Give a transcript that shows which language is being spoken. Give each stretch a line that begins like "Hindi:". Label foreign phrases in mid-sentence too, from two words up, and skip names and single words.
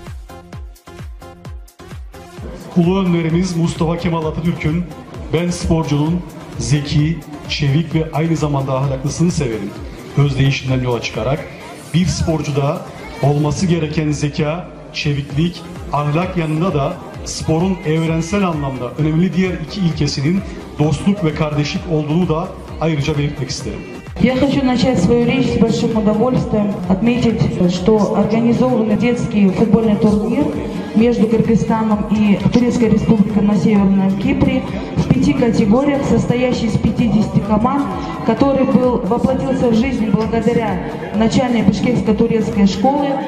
Turkish: Ulu önderimiz Mustafa Kemal Atatürk'ün ben sporcunun zeki, çevik ve aynı zamanda ahlaklısını severim özdeyişinden yola çıkarak bir sporcuda olması gereken zeka, çeviklik, ahlak yanında da sporun evrensel anlamda önemli diğer iki ilkesinin dostluk ve kardeşlik olduğunu da ayrıca belirtmek isterim.
Russian: Я хочу начать свою речь с большим удовольствием, отметить, что организован детский футбольный турнир между Кыргызстаном и Турецкой Республикой на Северном Кипре в 5 категориях, состоящий из 50 команд, который воплотился в жизнь благодаря начальной бишкекско-турецкой школы